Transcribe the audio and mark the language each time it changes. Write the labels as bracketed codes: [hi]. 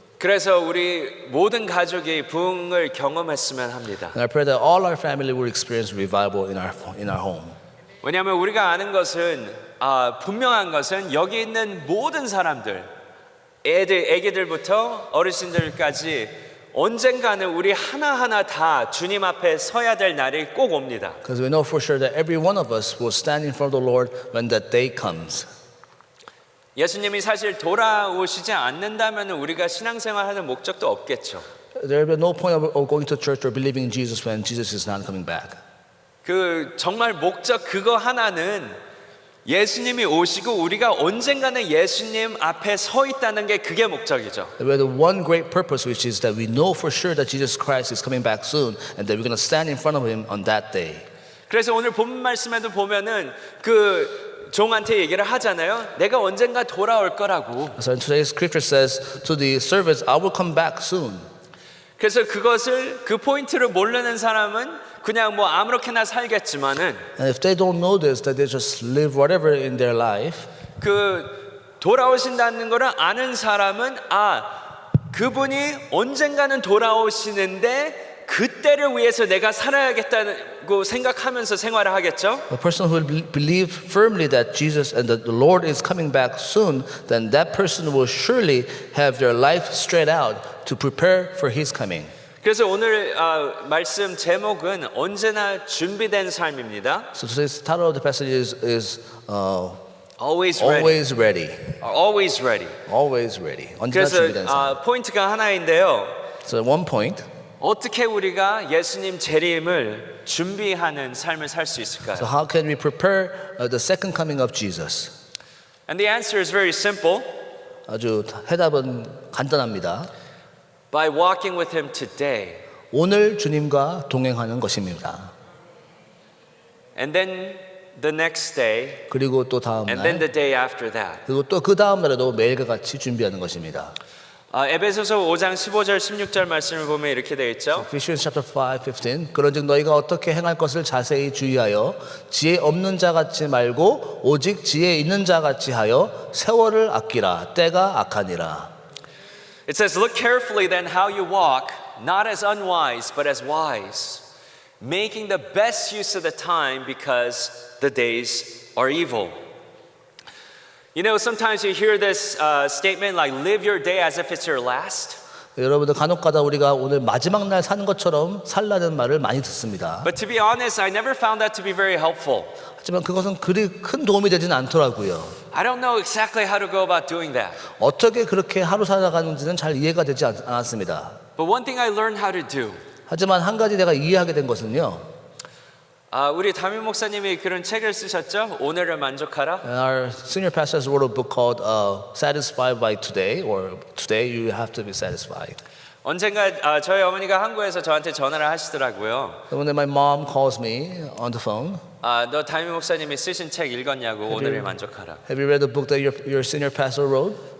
[ko] 그래서 우리 모든 가족이 부흥을 경험했으면 합니다. [en] And I pray that all our family will experience revival in our home. [ko] 왜냐하면 우리가 아는 것은 분명한 것은 여기 있는 모든 사람들, 애기들부터 어르신들까지 언젠가는 우리 하나하나 다 주님 앞에 서야 될 날이 꼭 옵니다. [en] Because we know for sure that every one of us will stand in front of the Lord when that day comes. [ko] 예수님이 사실 돌아오시지 않는다면 우리가 신앙생활하는 목적도 없겠죠. [en] There will be no point of going to church or believing in Jesus when Jesus is not coming back. [ko] 그 정말 목적 그거 하나는 예수님이 오시고 우리가 언젠가는 예수님 앞에 서 있다는 게 그게 목적이죠. [en] We have the one great purpose, which is that we know for sure that Jesus Christ is coming back soon, and that we're going to stand in front of Him on that day. [ko] 그래서 오늘 본 말씀에도 보면은 그 종한테 얘기를 하잖아요. 내가 언젠가 돌아올 거라고. [en] So in today's scripture says to the servants, "I will come back soon." [ko] 그래서 그것을 그 포인트를 모르는 사람은 그냥 뭐 아무렇게나 살겠지만은 [en] And if they don't know this, that they just live whatever in their life. [ko] 그 돌아오신다는 거를 아는 사람은 그분이 언젠가는 돌아오시는데 그때를 위해서 내가 살아야겠다고 생각하면서 생활을 하겠죠. [en] A person who will believe firmly that Jesus and that the Lord is coming back soon, then that person will surely have their life straight out to prepare for His coming. [ko] 그래서 오늘 말씀 제목은 언제나 준비된 삶입니다. [en] So today's title of the passage is Always ready. always ready. Always ready. Always ready. [ko] 언제나 준비된 삶. 그래서 포인트가 하나인데요. [en] So one point. [ko] 어떻게 우리가 예수님 재림을 준비하는 삶을 살 수 있을까요? [en] So how can we prepare the second coming of Jesus? And the answer is very simple. [ko] 아주 해답은 간단합니다. [en] By walking with Him today. [ko] 오늘 주님과 동행하는 것입니다. [en] And then the next day. [ko] 그리고 또 다음 [en] And then [ko] 날, [en] the day after that. [ko] 그리고 또 그 다음 날에도 매일과 같이 준비하는 것입니다. 에베소서 5장 15절 16절 말씀을 보면 이렇게 되어 있죠. [en] Ephesians chapter 5:15. [ko] 그런즉 너희가 어떻게 행할 것을 자세히 주의하여 지혜 없는 자 같이 말고 오직 지혜 있는 자 같이 하여 세월을 아끼라. 때가 악하니라. [en] It says, look carefully then how you walk, not as unwise, but as wise, making the best use of the time because the days are evil. You know, sometimes you hear this statement like, live your day as if it's your last. [ko] 여러분들 간혹가다 우리가 오늘 마지막 날 사는 것처럼 살라는 말을 많이 듣습니다. [en] But to be honest, I never found that to be very helpful. [ko] 하지만 그것은 그리 큰 도움이 되지는 않더라고요. [en] I don't know exactly how to go about doing that. [ko] 어떻게 그렇게 하루 살아가는지는 잘 이해가 되지 않았습니다. [en] But one thing I learned how to do. [ko] 하지만 한 가지 내가 이해하게 된 것은요. 우리 담임 목사님이 그런 책을 쓰셨죠? 오늘을 만족하라. [en] Our senior pastor wrote a book called Satisfied by Today, or Today You Have to Be Satisfied. [ko] 언젠가 저희 어머니가 한국에서 저한테 전화를 하시더라고요. [en] When my mom calls me on the phone, [ko] 너 담임 목사님이 쓰신 책 읽었냐고. 오늘을 만족하라. [en] have you read the book that your senior pastor wrote?